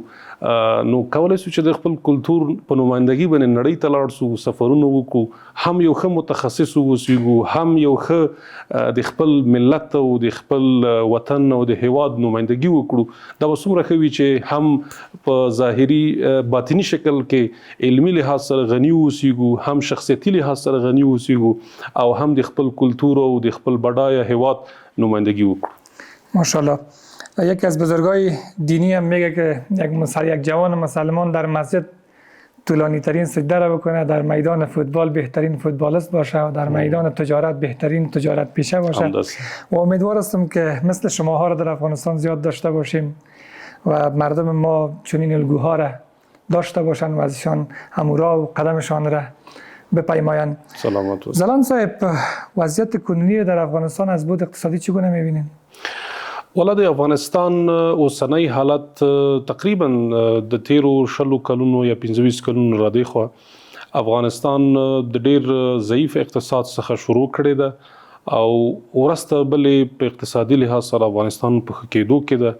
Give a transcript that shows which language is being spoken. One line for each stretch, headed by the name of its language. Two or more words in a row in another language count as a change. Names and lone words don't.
Pashto: نو کولی شو چې د خپل کلتور په نمایندګي باندې نړۍ ته لاړ شو، سفرونه وکړو، هم یو ښه متخصص واوسېږو، هم یو ښه د خپل ملت او د خپل وطن او د هیواد نمایندګي وکړو. دا به څومره ښه وي چې هم په ظاهري باطني شکل کې علمي لحاظ سره غني واوسېږو، هم شخصیتي لحاظ سره غني واوسېږو او هم د خپل کلتور او د خپل بډایه هیواد نمایندګي وکړو. ماشاءالله.
Persian: یکی از بزرگای دینی هم میگه که یک جوان مسلمان در مسجد طولانی ترین سجده را بکنه، در میدان فوتبال بهترین فوتبالیست باشه و در میدان تجارت بهترین تجارت پیشه باشه. و امیدوار هستم که مثل شماها را در افغانستان زیاد داشته باشیم و مردم ما چنین الگوها را داشته باشند و ازشان همورا و قدمشان را بپیمایند. سلامت. زلان صاحب، وضعیت کنونی در افغانستان از بود اقتصادی چگونه میبینید؟
Pashto: والا د افغانستان اوسنی حالت تقریبا د تیرو 20 کلونو یا 25 کلونو را دی خو افغانستان د ډیر ضعیف اقتصاد څخه شروع کړی ده او ورسته بلې په اقتصادي لحاظ سره افغانستان په کېدو کې ده.